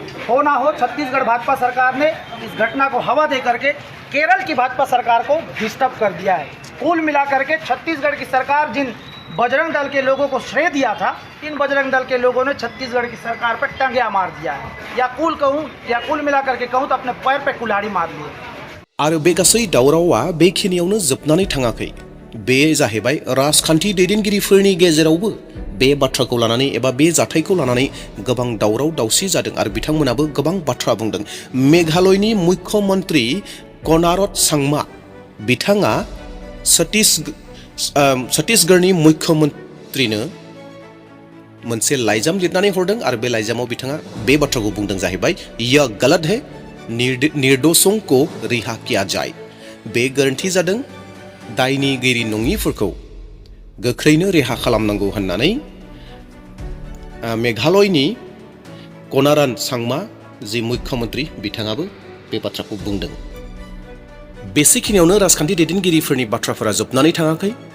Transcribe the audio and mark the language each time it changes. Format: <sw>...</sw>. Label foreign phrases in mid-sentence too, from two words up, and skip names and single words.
<hi>हो ना हो, छत्तीसगढ़ भाजपा सरकार ने इस घटना को हवा दे करके केरल की भाजपा सरकार को डिस्टर्ब कर दिया है। कुल मिलाकर के छत्तीसगढ़ की सरकार जिन बजरंग दल के लोगों को श्रेय दिया था, इन बजरंग दल के लोगों ने छत्तीसगढ़ की सरकार पर टंगिया मार दिया है, या कुल मिलाकर के कहूँ तो अपने पैर पे कुल्हाड़ी मार ली है।</hi> <brx>आरो बे गासै दावरावा बेखिनियावनो जोबनानै थाङाखै। बे जाहैबाय राजखान्थि दैदेनगिरिफोरनि गेजेरावबो बे बाथ्राखौ लानानै एबा बे जाथायखौ लानानै गोबां दावराव दावसि जादों आरो बिथांमोनाबो गोबां बाथ्रा बुंदों। मेघालयनि मुख्यमन्त्री कनारत सांमा बिथाङा छत्तीसगढ़नि मुख्यमन्त्रिनो मोनसे लाइजाम लिरनानै हरदों आरो बे लाइजामाव बिथाङा बे बाथ्राखौ बुंदों जाहैबाय,</brx> <hi>यह गलत है, निर्दोषों को रिहा किया जाए।</hi> <brx>बे गोरोन्थि जादों, दायनिगिरि नङिफोरखौ गोख्रैनो रेहा खालामनांगौ होननानै मेघालयनि कनारत सांमा जि मुख्यमन्त्रि बिथाङाबो बे बाथ्राखौ बुंदों। बेसेखिनियावनो राजखान्थि दैदेनगिरिफोरनि बाथ्राफोरा जोबनानै थाङाखै।</brx>